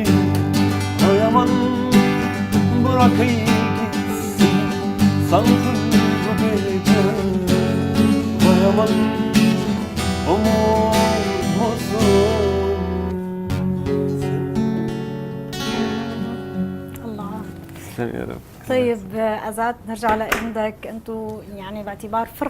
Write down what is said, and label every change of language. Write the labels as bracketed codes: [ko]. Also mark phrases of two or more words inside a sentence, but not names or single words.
[tr] Vay aman, bırak gitsin sankul bu gece. Vay aman, umut musun sen? الله. Sen ya Rab. [ar] طيب أزاد نرجع لعندك، أنتوا يعني باعتبار فرق